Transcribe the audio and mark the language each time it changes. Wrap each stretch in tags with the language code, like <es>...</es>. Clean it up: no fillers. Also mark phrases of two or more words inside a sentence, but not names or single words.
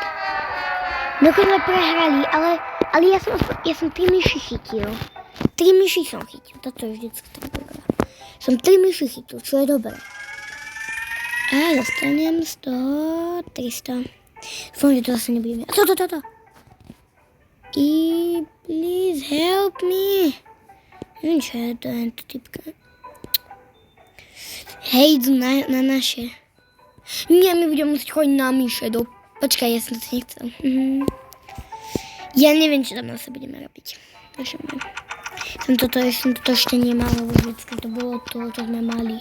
<sk>Dokonca prehrali, ale ja som 3 myši chytil. 3 myši som chytil, toto je vždycky tak dobré. Som 3 myši chytil, čo je dobré. A dostanem 100, 300. Dúfam, že to zase nebudeme. Toto.</sk> <en>Please help me.</en> <sk>Neviem, čo je to typka. Hej, idú na naše. Nie, my budeme musieť chodiť na myše. Počkaj, ja som to nechcel. Ja neviem, čo tam zase budeme robiť. Som toto ešte nemal, lebo vždycky to bolo to, čo sme mali.</sk>